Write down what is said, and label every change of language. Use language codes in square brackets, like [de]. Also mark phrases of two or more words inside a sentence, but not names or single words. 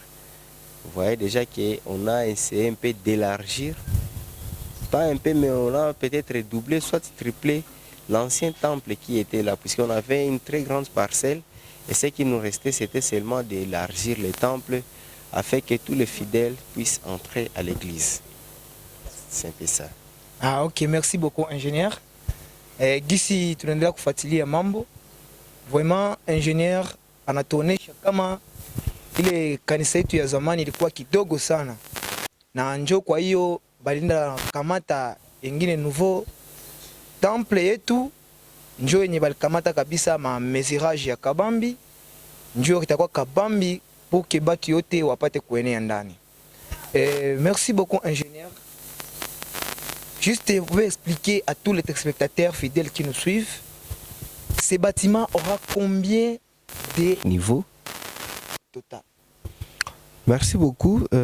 [fr] Vous voyez déjà qu'on a essayé un peu d'élargir, pas un peu, mais on a peut-être doublé, soit triplé l'ancien temple qui était là, puisqu'on avait une très grande parcelle et ce qui nous restait, c'était seulement d'élargir le temple afin que tous les fidèles puissent entrer à l'église. C'est un peu ça. Ah ok, merci beaucoup ingénieur. [sw] Gisi tunaendelea kufuatilia mambo. Vraiment ingénieur anatuonesha kama ile kanisa yetu ya zamani ilikuwa kidogo sana, na njo kwa hiyo balinda kamata ingine [fr] nouveau temple [sw] yetu, njo yenye balikamata kabisa ma mesurage ya Kabambi, njo itakuwa Kabambi [fr] pour que [sw] batu yote wapate kuenea ndani. [fr] Merci beaucoup ingénieur. Juste, vous pouvez expliquer à tous les téléspectateurs fidèles qui nous suivent, ces bâtiments aura combien de niveaux total? Merci beaucoup.